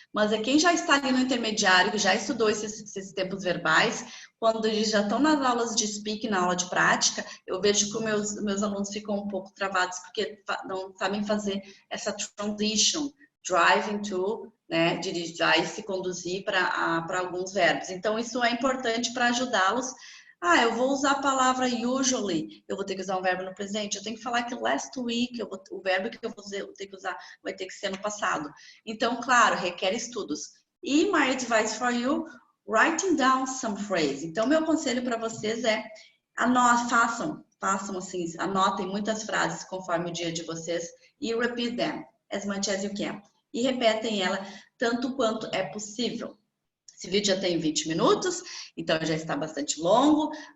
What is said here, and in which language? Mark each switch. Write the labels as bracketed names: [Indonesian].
[Portuguese] Mas quem já está ali no intermediário, que já estudou esses tempos verbais, quando eles já estão nas aulas de speak, na aula de prática, eu vejo que os meus alunos ficam um pouco travados porque não sabem fazer essa transition, driving to, né, dirigir e se conduzir para alguns verbos. Então, isso é importante para ajudá-los. Eu vou usar a palavra usually, eu vou ter que usar um verbo no presente, eu tenho que falar que last week, o verbo que eu vou ter que usar vai ter que ser no passado. Então, claro, requer estudos. [English] E my advice for you, writing down some phrase. [Portuguese] Então, meu conselho para vocês é, façam assim, anotem muitas frases conforme o dia de vocês e [English] repeat them as much as you can. [Portuguese] E repetem ela tanto quanto é possível. Esse vídeo já tem 20 minutos, então já está bastante longo.